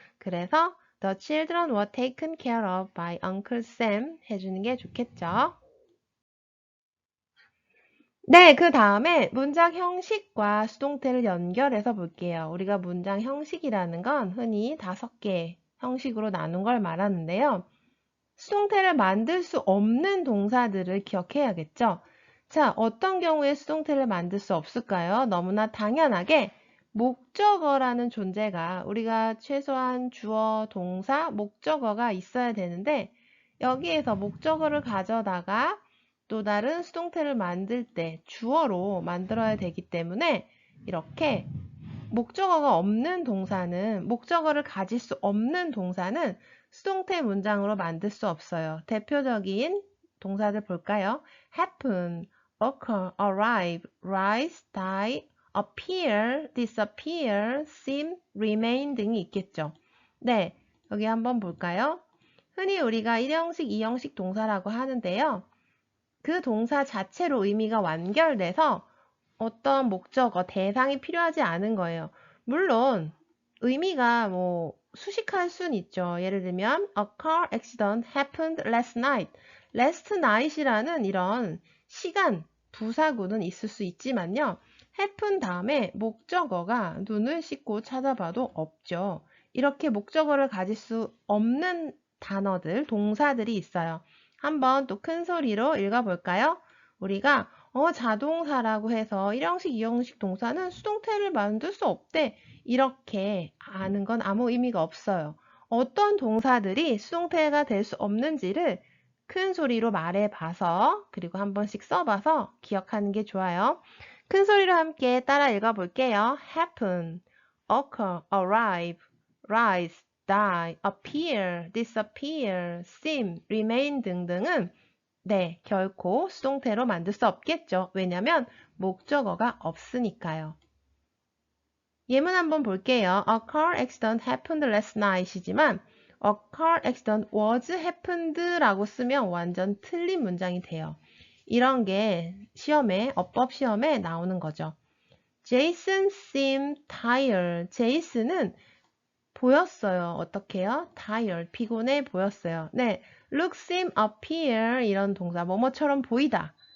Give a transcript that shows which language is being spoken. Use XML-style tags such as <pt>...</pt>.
<en>그래서 The children were taken care of by Uncle Sam</en> <ko>해주는 게 좋겠죠. 네, 그 다음에 문장 형식과 수동태를 연결해서 볼게요. 우리가 문장 형식이라는 건 흔히 5개 형식으로 나눈 걸 말하는데요. 수동태를 만들 수 없는 동사들을 기억해야겠죠? 자, 어떤 경우에 수동태를 만들 수 없을까요? 너무나 당연하게 목적어라는 존재가 우리가 최소한 주어, 동사, 목적어가 있어야 되는데 여기에서 목적어를 가져다가 또 다른 수동태를 만들 때 주어로 만들어야 되기 때문에 이렇게 목적어가 없는 동사는 목적어를 가질 수 없는 동사는 수동태 문장으로 만들 수 없어요. 대표적인 동사들 볼까요?</ko> <en>happen, occur, arrive, rise, die, appear, disappear, seem, remain 등이 있겠죠.</en> <ko>네, 여기 한번 볼까요? 흔히 우리가 1형식, 2형식 동사라고 하는데요. 그 동사 자체로 의미가 완결돼서 어떤 목적어, 대상이 필요하지 않은 거예요. 물론 의미가 뭐 수식할 순 있죠. 예를 들면</ko> <en>A car accident happened last night. last night</en> <ko>이라는 이런 시간, 부사구는 있을 수 있지만요. happen 다음에 목적어가 눈을 씻고 찾아봐도 없죠. 이렇게 목적어를 가질 수 없는 단어들, 동사들이 있어요. 한번 또 큰 소리로 읽어볼까요? 우리가 자동사라고 해서 1형식, 2형식 동사는 수동태를 만들 수 없대. 이렇게 아는 건 아무 의미가 없어요. 어떤 동사들이 수동태가 될 수 없는지를 큰 소리로 말해봐서 그리고 한 번씩 써봐서 기억하는 게 좋아요. 큰 소리로 함께 따라 읽어볼게요.</ko> <en>happen, occur, arrive, rise, die, appear, disappear, seem, remain</en> <ko>등등은 네, 결코 수동태로 만들 수 없겠죠. 왜냐면 목적어가 없으니까요. 예문 한번 볼게요.</ko> <en>A car accident happened last night이지만 A car accident was happened</en> <ko>라고 쓰면 완전 틀린 문장이 돼요. 이런 게 시험에, 어법 시험에 나오는 거죠.</ko> <en>Jason seemed tired.</en> <ko>제이슨은 보였어요. 어떻게요? tired, 피곤해 보였어요. 네, look, seem, appear 이런 동사, 뭐뭐처럼 보이다.</ko>